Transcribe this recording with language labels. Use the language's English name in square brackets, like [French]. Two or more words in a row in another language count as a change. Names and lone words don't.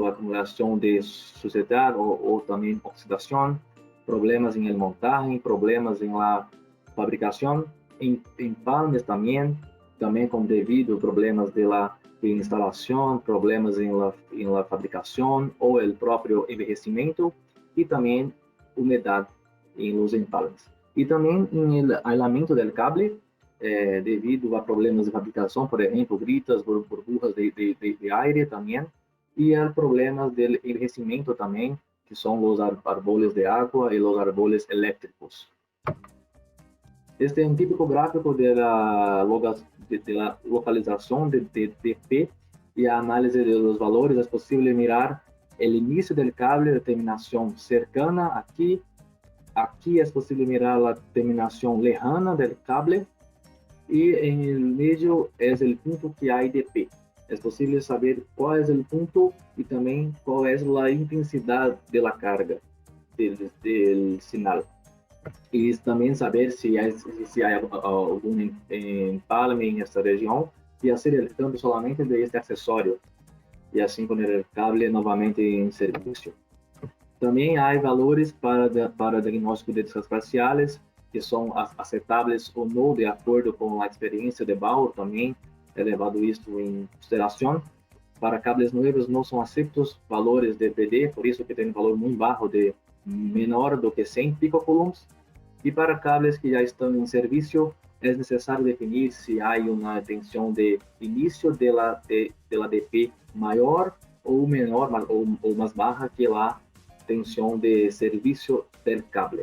[Spanish] a acumulación de suciedad o también oxidación, problemas en el montaje, problemas en la fabricación, empalmes también con debido a problemas de instalación, problemas en la fabricación o el propio envejecimiento, y también humedad en los empalmes. Y también en el aislamiento del cable, [Portuguese] devido a problemas de fabricação, por exemplo, [Spanish] gritas, burbujas de aire [Portuguese] também, e a problemas de envejecimento também, que são os árboles de água e os árboles elétricos. Este é um típico gráfico de la localização de DP e a análise de los valores. É possível mirar o início do cable, a terminação cercana aqui. Aqui é possível mirar a terminação lejana do cable, [Spanish] y en el medio es el punto que hay DP. Es posible saber cuál es el punto y también cuál es la intensidad de la carga del señal. Y también saber si hay algún empalme en esta región y hacer el cambio solamente de este accesorio y así poner el cable nuevamente en servicio. También hay valores para diagnóstico de descargas parciales [Portuguese] que são aceitáveis ou não de acordo com a experiência de Bauer. Também é levado isto em consideração. Para cables novos não são aceitos valores de PD, por isso que tem um valor muito baixo, de menor do que 100 picocoulombs. E para cables que já estão em serviço, é necessário definir se há uma tensão de início de la DP maior ou menor, ou mais baixa que a tensão de serviço do cable.